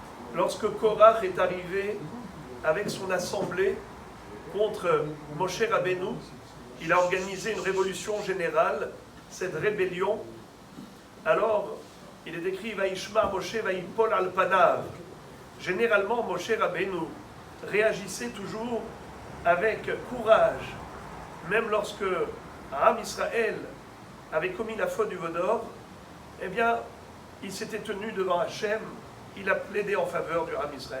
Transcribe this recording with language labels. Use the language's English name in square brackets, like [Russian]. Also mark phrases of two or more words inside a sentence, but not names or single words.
[French] lorsque Korach est arrivé avec son assemblée contre Moshe Rabbeinu, il a organisé une révolution générale, cette rébellion. Alors, il est écrit « [Hebrew] וישמע משה ויפל על פניו ». [French] Généralement, Moshe Rabbeinu réagissait toujours avec courage, même lorsque Am Israël avait commis la faute du veau d'or, eh bien, il s'était tenu devant Hachem, il a plaidé en faveur du Am Israël.